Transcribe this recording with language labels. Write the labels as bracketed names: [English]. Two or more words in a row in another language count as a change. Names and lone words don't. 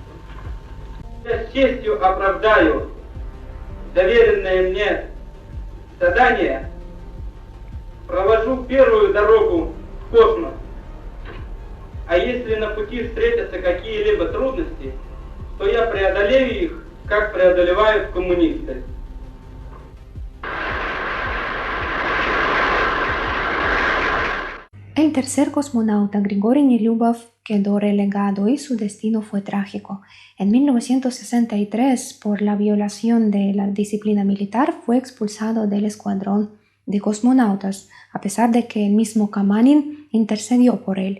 [Russian] Я с честью оправдаю доверенное мне задание, провожу первую дорогу в космос. А если на пути встретятся какие-либо трудности, то я преодолею их, как преодолевают коммунисты. [Spanish] El tercer cosmonauta, Grigori Nilubov, quedó relegado y su destino fue trágico. En 1963, por la violación de la disciplina militar, fue expulsado del escuadrón de cosmonautas, a pesar de que el mismo Kamanin intercedió por él.